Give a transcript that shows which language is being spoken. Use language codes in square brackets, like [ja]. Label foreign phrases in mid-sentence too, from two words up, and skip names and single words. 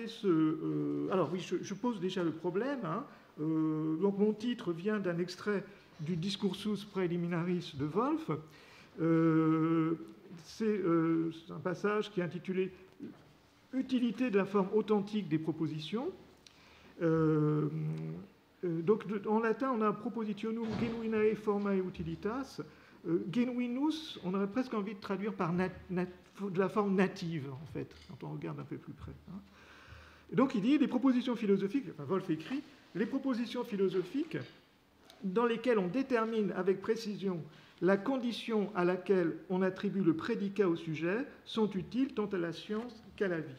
[fr] Alors oui, je pose déjà le problème. Donc mon titre vient d'un extrait du Discursus Praeliminaris de Wolf. C'est un passage qui est intitulé « Utilité de la forme authentique des propositions ». Donc en latin, on a [la] propositionum genuinae formae utilitas. [fr] Genuinus, on aurait presque envie de traduire par de la forme native, en fait, quand on regarde un peu plus près. Donc il dit les propositions philosophiques, enfin Wolf écrit, les propositions philosophiques dans lesquelles on détermine avec précision la condition à laquelle on attribue le prédicat au sujet sont utiles tant à la science qu'à la vie.